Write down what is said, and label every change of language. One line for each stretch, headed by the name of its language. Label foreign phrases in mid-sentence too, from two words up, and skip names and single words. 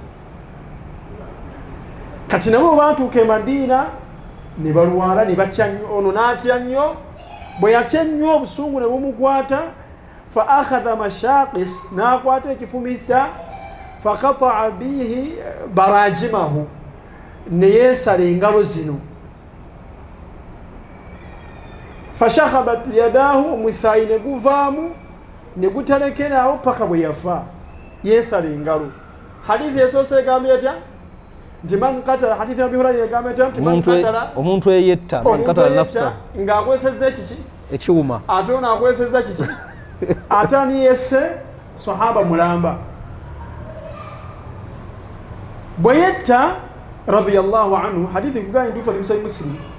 Ganda: kati nabo baatuuka e Madina ne balwala ne batya nnyo ono n'atya nnyo bwe yatya nnyo obusungu ne bumukwata
Arabic: فأخذ مشاقص
Ganda: n'akwata ekifumista
Arabic: فقطع به براجمه
Ganda: ne yeesala engalo zino
Arabic: فشخبت يداه
Ganda: omusaayi ne guvaamu ne gutalekerawo paka bwe yafa yeesala engalo. hadithi esoose egambye etya nti
Arabic: من قتل
Ganda: hadithi ya Abi Hurayra egambye etya nti
Arabic: من قتل
Ganda: omuntu eyetta
Arabic: من قتل نفسا
Ganda: ng'akwesezza ekiki ekiwuma ate ono akwesezza kiki ate ani yesse sahaba mulamba bwe yetta
Arabic: رضي الله عنه
Ganda: hadithi kugaa nduufu ali Sahih Muslim